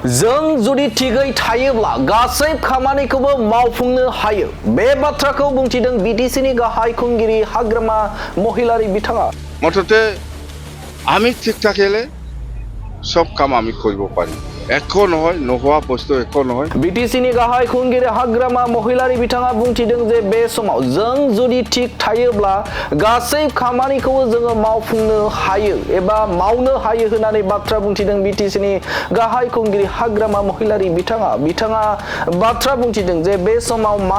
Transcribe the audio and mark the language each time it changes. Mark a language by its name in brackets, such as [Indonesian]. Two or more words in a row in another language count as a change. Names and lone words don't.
[Bodo] जों जुदि थिगै थायोब्ला गासै खामानिखौबो मावफुंनो हायो बे बाथ्राखौ बुंथिदों बिटिसिनि गाहाय खुंगिरि हाग्रामा महिलारी बिथाङा [Assamese] মঠতে আমি ঠিক থাকিলে সব কাম আমি কৰিব পাৰিম একো নহয় নোহোৱা বস্তু একো নহয় [Bodo] बिटिसिनि गाहाय खुंगिरि हाग्रामा महिलारी बिथाङा बुंथिदों जे बे समाव जों जुदि थिग थायोब्ला गासै खामानिखौबो जोङो मावफुंनो हायो एबा मावनो हायो होननानै बाथ्रा बुंथिदों बिटिसिनि गाहाय खुंगिरि हाग्रामा महिलारी बिथाङा बाथ्रा बुंथिदों जे बे समाव